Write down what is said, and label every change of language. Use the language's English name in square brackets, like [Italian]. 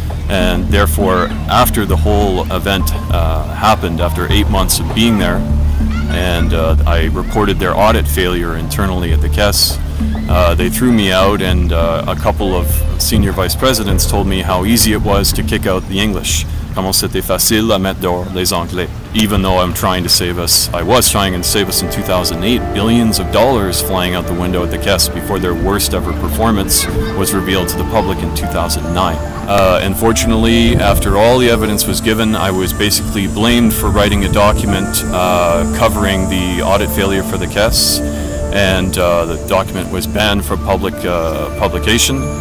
[English] And therefore, after the whole event happened, after 8 months of being there, and I reported their audit failure internally at the Caisse, they threw me out, and a couple of senior vice presidents told me how easy it was to kick out the English. [French] Comment c'était facile à mettre dehors les Anglais. [English] Even though I'm trying to save us, I was trying to save us in 2008, billions of dollars flying out the window at the Caisse before their worst ever performance was revealed to the public in 2009. Unfortunately, after all the evidence was given, I was basically blamed for writing a document covering the audit failure for the Caisse, and the document was banned from public publication.